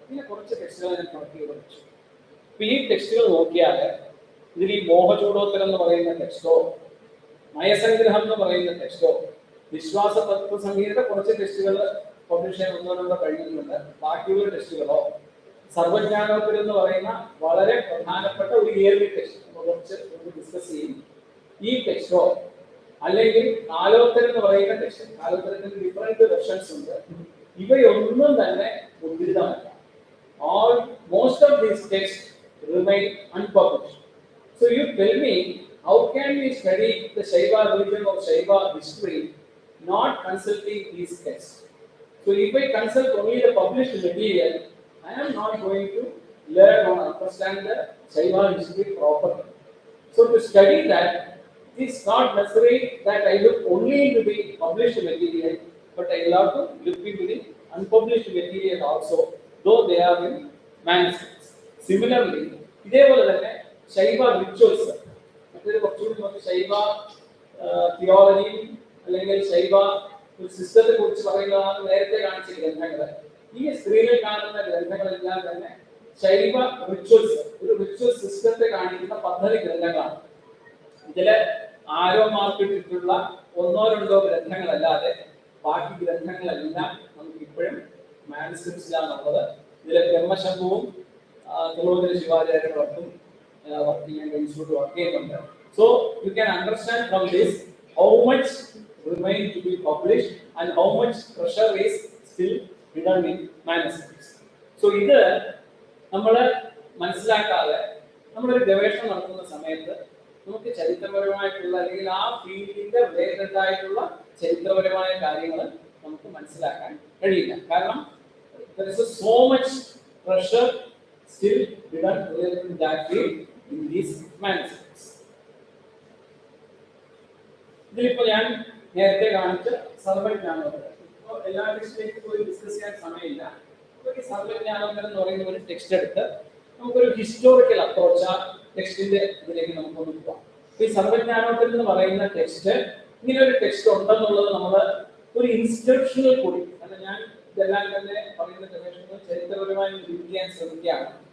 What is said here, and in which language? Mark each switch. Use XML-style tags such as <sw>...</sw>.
<ml>ഇങ്ങനെ കുറച്ച് ടെക്സ്റ്റുകൾ ഞാൻ കളക്ട് ചെയ്ത് വെച്ചു. അപ്പൊ ഈ ടെക്സ്റ്റുകൾ നോക്കിയാൽ ഇതിൽ ഈ മോഹചൂടോത്തരം എന്ന് പറയുന്ന ടെക്സ്റ്റോ മയസംഗ്രഹം എന്ന് പറയുന്ന ടെക്സ്റ്റോ വിശ്വാസ തത്വ സംഹിതയുടെ കുറച്ച് ടെക്സ്റ്റുകൾ പബ്ലിഷ് ചെയ്യാൻ ഒന്നോ കഴിഞ്ഞിട്ടുണ്ട്. ബാക്കിയുള്ള ടെക്സ്റ്റുകളോ സർവജ്ഞാനോത്തരം എന്ന് പറയുന്ന വളരെ പ്രധാനപ്പെട്ട ഒരു ഇയർലി ടെക്സ്റ്റ് കുറച്ച് ഡിസ്കസ് ചെയ്യും. ഈ ടെക്സ്റ്റോ അല്ലെങ്കിൽ കാലോത്തരം എന്ന് പറയുന്ന ടെക്സ്റ്റ്, കാലോത്തരത്തിന് ഡിഫറെന്റ് വെർഷൻസ് ഉണ്ട്. ഇവയൊന്നും തന്നെ മുദ്രിതമല്ല.</ml> <en>Most of these texts remain unpublished. So you tell me, how can we study the Shaiva religion or Shaiva history not consulting these texts? So if I consult only the published material, I am not going to learn or understand the Shaiva history properly. So to study that, it is not necessary that I look only into the published material, but I will have to look into the unpublished material also, though they are in manuscripts.</en> <ml>Similarly, ഇതേപോലെ തന്നെ ശൈവ rituals, മറ്റൊരു കുറച്ചുകൂടി നമുക്ക് ശൈവ തിയോളജിയും അല്ലെങ്കിൽ ശൈവ ഒരു സിസ്റ്റത്തെ കുറിച്ച് പറയുന്നതാണ് നേരത്തെ കാണിച്ച ഗ്രന്ഥങ്ങൾ. ഈ സ്ക്രീനിൽ കാണുന്ന ഗ്രന്ഥങ്ങളെല്ലാം തന്നെ ശൈവ റിച്വൽസ്, ഒരു റിച്വൽ സിസ്റ്റത്തെ കാണിക്കുന്ന പദ്ധതി ഗ്രന്ഥങ്ങളാണ്. ഇതില് ആരോ മാർക്കിട്ടിട്ടുള്ള ഒന്നോ രണ്ടോ ഗ്രന്ഥങ്ങളല്ലാതെ ബാക്കി ഗ്രന്ഥങ്ങളെല്ലാം നമുക്ക് ഇപ്പോഴും മാനുസ്ക്രിപ്റ്റ്സിലാണുള്ളത്. ഇതിലെ ബ്രഹ്മശംഭുവും തിരുവനന്തപുരം ശിവാചാര്യവർക്കും വർക്കിംഗ് ഇൻസ്റ്റിറ്റ്യൂട്ട് വർക്ക് ചെയ്യുന്നുണ്ട്.</ml> <en>So you can understand from this how much remain to be published and how much pressure is still hidden in manuscripts.</en> <ml>So ഇത് നമ്മൾ മനസ്സിലാക്കാതെ നമ്മളൊരു ഗവേഷണം നടത്തുന്ന സമയത്ത് നമുക്ക് ചരിത്രപരമായിട്ടുള്ള അല്ലെങ്കിൽ ആ ഫീൽഡിന്റെ റിലേറ്റഡ് ആയിട്ടുള്ള ചരിത്രപരമായ കാര്യങ്ങൾ നമുക്ക് മനസ്സിലാക്കാൻ കഴിയില്ല.</ml> <en>കാരണം there is so much pressure still hidden related to that field in these manuscripts.</en> <ml>ഇതിലിപ്പോൾ ഞാൻ നേരത്തെ കാണിച്ച സർവജ്ഞാനോത്തരം, ഇപ്പോൾ എല്ലാ ടെക്സ്റ്റിലേക്കും പോയി ഡിസ്കസ് ചെയ്യാൻ സമയമില്ല. അപ്പോൾ ഈ സർവജ്ഞാനോത്തരം എന്ന് പറയുന്ന ഒരു ടെക്സ്റ്റ് എടുത്ത് നമുക്കൊരു ഹിസ്റ്റോറിക്കൽ അപ്രോച്ച് ആ ടെക്സ്റ്റിന്റെ ഇതിലേക്ക് നമുക്കൊന്ന് പോകാം. ഈ സർവജ്ഞാനോത്തരം എന്ന് പറയുന്ന ടെക്സ്റ്റ്, ഇങ്ങനെ ഒരു ടെക്സ്റ്റ് ഉണ്ടെന്നുള്ളത് നമ്മൾ ഒരു ഇൻസ്ക്രിപ്ഷനിൽ കൂടി, കാരണം ഞാൻ ഇതെല്ലാം തന്നെ പറയുന്ന ഗവേഷണങ്ങൾ ചരിത്രപരമായി വിവരിക്കാൻ ശ്രമിക്കുകയാണ്.</ml>